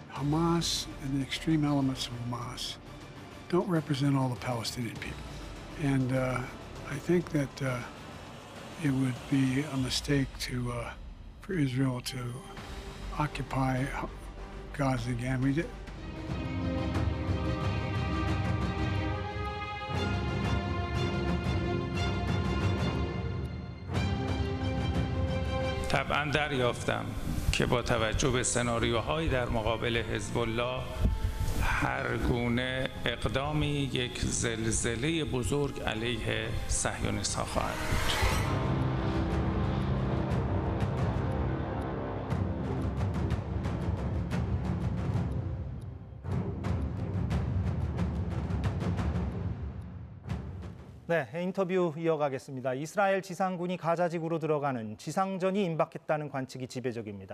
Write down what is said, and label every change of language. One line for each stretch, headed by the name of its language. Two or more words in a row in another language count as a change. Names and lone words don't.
English: Hamas and the extreme elements of Hamas don't represent all the Palestinian people. And I think that it would be a mistake for Israel to occupy Gaza again. We did.
Persian: طبعا دریافتم که با توجه به سناریوهایی در مقابل حزب الله هر گونه اقدامی یک زلزله بزرگ علیه صهیونیست‌ها خواهد بود.
Korean: 네, 인터뷰 이어가겠습니다. 이스라엘 지상군이 가자 지구로 들어가는 지상전이 임박했다는 관측이 지배적입니다.